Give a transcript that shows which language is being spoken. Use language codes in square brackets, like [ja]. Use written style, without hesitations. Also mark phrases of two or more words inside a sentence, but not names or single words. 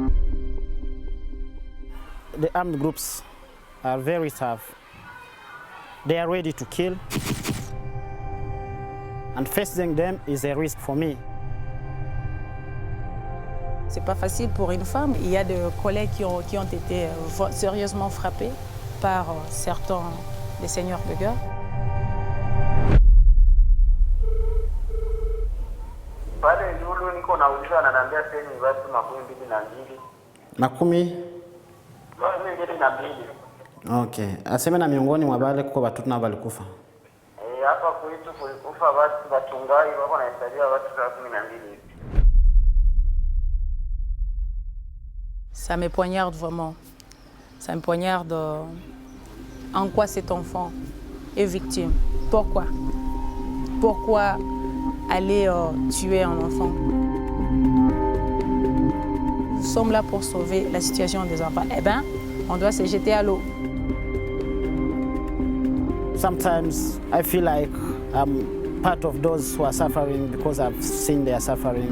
[en] The armed groups are very tough. They are ready to kill, and facing them is a risk for me. [fr] C'est pas facile pour une femme. Il y a des collègues qui ont été sérieusement frappés par certains des seigneurs de guerre. [sw] Pale yulu niko nauliza ananiambia sasa ni watu 22. Makumi? 22. Okay. Aseme na miongoni mwa wale kuko watoto na walikufa. Hapa kwetu kulikufa watu wachungaji wako wanahesabia watu 12. [fr] Ça me poignarde vraiment. Ça me poignarde en quoi cet enfant est victime. Pourquoi? Pourquoi aller tuer un enfant? Nous sommes là pour sauver la situation des enfants. Eh bien, on doit se jeter à l'eau. [en] Sometimes I feel like I'm part of those who are suffering because I've seen their suffering.